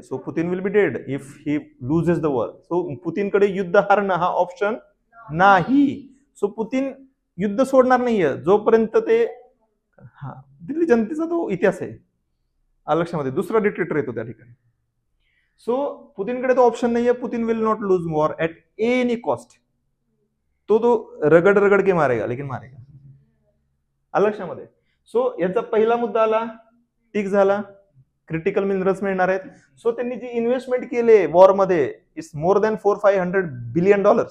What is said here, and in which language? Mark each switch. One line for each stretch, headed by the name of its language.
English: So Putin will be dead if he loses the war.
Marathi: So पुतीनकडे युद्ध हारणं हा option नाही. So Putin युद्ध सोडणार नाहीये जोपर्यंत ते, दिल्ली जनतेचा तो इतिहास आहे लक्षामध्ये. दुसरा डिक्टेटर येतो त्या ठिकाणी. सो पुतीनकडे तो ऑप्शन नाहीये.
English: Putin will not lose war at any cost.
Hindi: तो रगड के मारेगा, लेकिन मारेगा लक्षामध्ये.
Marathi: सो याचा पहिला मुद्दा आला, टिक झाला. क्रिटिकल मिनरल्स मिळणार आहेत. सो त्यांनी जी इन्व्हेस्टमेंट केले वॉरमध्ये
English: It's more than $400-500 billion.